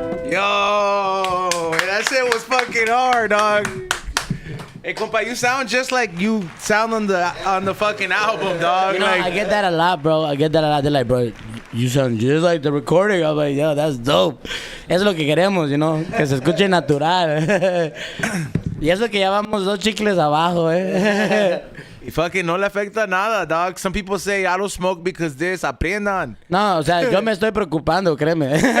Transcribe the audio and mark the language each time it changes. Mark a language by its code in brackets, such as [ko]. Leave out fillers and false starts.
[en] Yo, that shit was fucking hard, dog. Hey, compa, you sound just like you sound on the fucking album, dog. You know, like, I get that a lot, bro. I get that a lot. They're like, bro, you sound just like the recording. I'm like, yo, that's dope. [es] Es lo que queremos, [en] you know, [es] que se escuche natural. Y eso que ya vamos 2 chicles abajo, y fucking no le afecta nada, dog. [en] Some people say, I don't smoke because this, [es] aprendan. No, o sea, yo me estoy preocupando, créeme.